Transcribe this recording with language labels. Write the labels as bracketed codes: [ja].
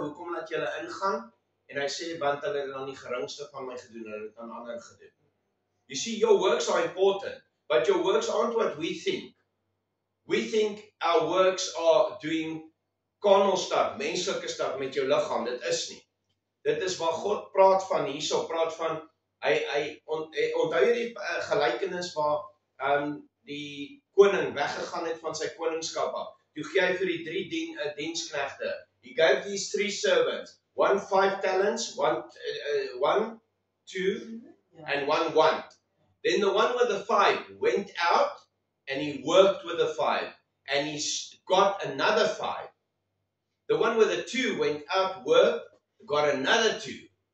[af] Hoekom laat julle ingaan? En hy sê, want hulle het dan die geringste van my gedoen, hulle het aan ander gedoen. [en] You see, your works are important, but your works aren't what we think. We think our works are doing carnal stuff, [af] menslike stuff met jou liggaam. Dit is nie. Dit is waar God praat van hierso, praat van, onthou jy die gelykenis waar die koning weggegaan het van sy koningskap af. Toe gee hy vir die 3 diensknegte. [en] He gave these 3 servants, 1 5 talents, 1 2 and 1 1. Then the one with the 5 went out and he worked with the 5 and he got another 5. The one with the 2 went out, worked, got another 2.